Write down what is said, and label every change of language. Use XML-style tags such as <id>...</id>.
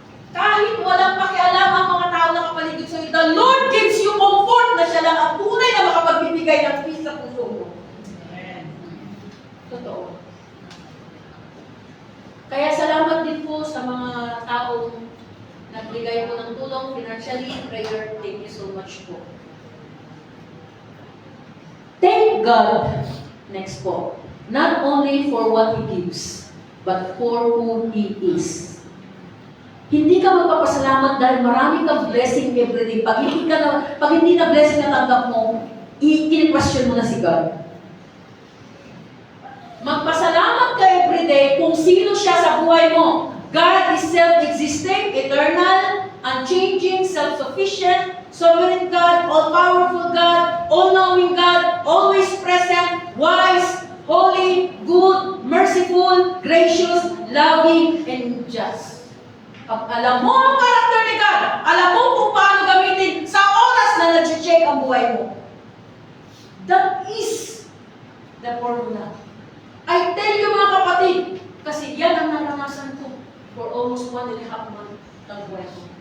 <tl>Kahit walang pakialam ang mga tao na kapaligid sa iyo,</tl> <en>the Lord gives you comfort</en> <tl>na siya lang ang tunay na makapagbibigay ng peace sa puso mo. Amen. Totoo. Kaya salamat din po sa mga taong nagbigay po ng tulong financially, prayer.</tl> <en>Thank you so much po. Thank God,</en> <tl>next po,</tl> <en>not only for what He gives, but for who He is.</en> <tl>Hindi ka magpapasalamat dahil marami kang blessing everyday. Pag hindi na blessing na tanggap mo, i-question mo na si God. Magpasalamat ka everyday kung sino siya sa buhay mo.</tl> <en>God is self-existing, eternal, unchanging, self-sufficient, sovereign God, all-powerful God, all-knowing God, always present, wise, holy, good, merciful, gracious, loving, and just.</en> <tl>Pag alam mo ang karakter ni God, alam mo kung paano gamitin sa oras na nag-check ang buhay mo.</tl> <en>That is the formula. I tell you</en> <tl>mga kapatid, kasi yan ang naranasan ko</tl> <en>for almost 1.5 months</en> <tl>ng buhay ko.</tl>